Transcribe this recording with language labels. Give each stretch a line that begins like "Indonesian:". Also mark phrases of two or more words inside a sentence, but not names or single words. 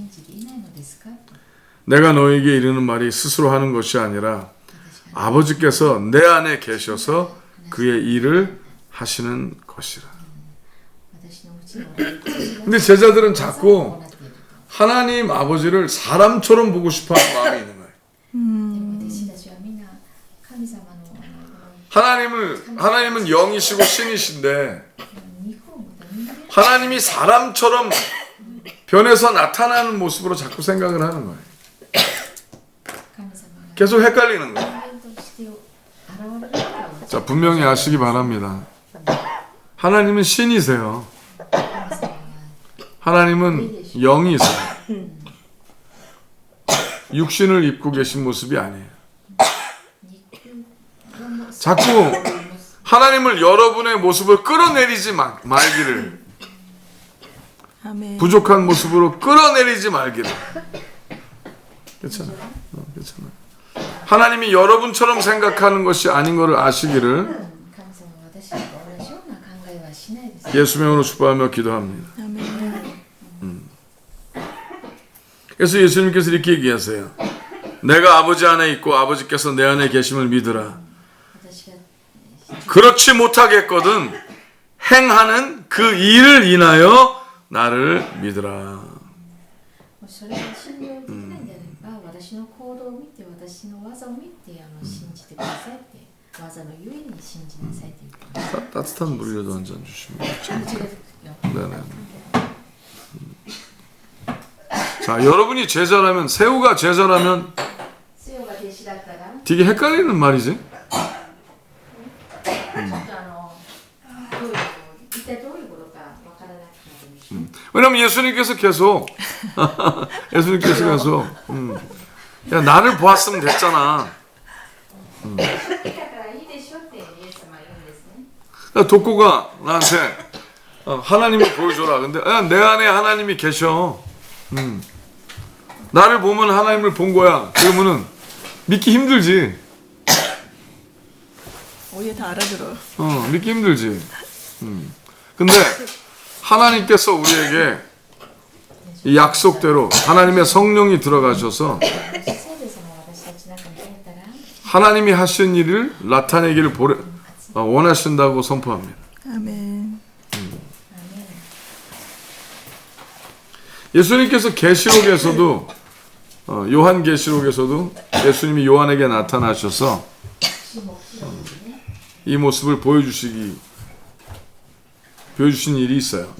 Korean: 내가 너에게 이르는 말이 스스로 하는 것이 아니라 아버지께서 내 안에 계셔서 그의 일을 하시는 것이라. 근데 제자들은 자꾸 하나님 아버지를 사람처럼 보고 싶어하는 마음이 있는 거예요.
Japanese: でも弟子たちはみんな神様のこの
Korean: 하나님은 영이시고 신이신데
Japanese: 肉を持った人間
Korean: 하나님이 사람처럼 변해서 나타나는 모습으로 자꾸 생각을 하는 거예요.
Japanese: 神様が
Korean: 계속 헷갈리는 거예요.
Japanese: 人間として現れるから
Korean: 자, 분명히 아시기 바랍니다. 하나님은 신이세요.
Japanese: 神様が
Korean: 하나님은 영이세요. 육신을 입고 계신 모습이 아니에요.
Japanese: 肉の
Korean: 자꾸 하나님을 여러분의 모습을 끌어내리지 말기를, 아멘. 부족한 모습으로 끌어내리지 말기를. 괜찮아. 괜찮아. 하나님이 여러분처럼 생각하는 것이 아닌 것을 아시기를
Japanese: 神様は私と同じような考えはしないです。
Korean: 예수 명으로 축복하며 기도합니다. 아멘. 그래서 예수님께서 이렇게 얘기하세요. 내가 아버지 안에 있고 아버지께서 내 안에 계심을 믿으라.
Japanese: 私が
Korean: 그렇지 못하겠거든 행하는 그 일을 인하여 나를 믿으라.
Japanese: それが信用できないんであれば、私の行動を見て、私の技を見て信じてくださいって、技のゆえに信じなさいって言うから。
Korean: 따뜻한 물이라도 한 잔 주시면.
Japanese: 違うよ。
Korean: 네네. 자, 여러분이 제자라면, 새우가 제자라면
Japanese: 強が弟子だったら、
Korean: 되게 헷갈리는 말이지.
Japanese: ちょっとどういう一体どういうことかわからなくなるんでしょう。
Korean: 왜냐면 예수님께서 계속 야, 나를 보았으면 됐잖아.
Japanese: だからいいでしょってイエス様は言うんですね。
Korean: 그러니까 독고가 나한테 하나님을 보여줘라. 근데 야, 내 안에 하나님이 계셔. 나를 보면 하나님을 본 거야. 그러면은 믿기 힘들지. 오해 다 알아들어. 믿기 힘들지. 근데 하나님께서 우리에게 이 약속대로 하나님의 성령이 들어가셔서
Japanese: 聖霊様は私たちの中に入ったら、
Korean: 하나님이 하신 일을 나타내기를 원하신다고 선포합니다. 아멘. 예수님께서 계시록에서도 요한 계시록에서도 예수님이 요한에게 나타나셔서 이 모습을 보여주신 일이 있어요.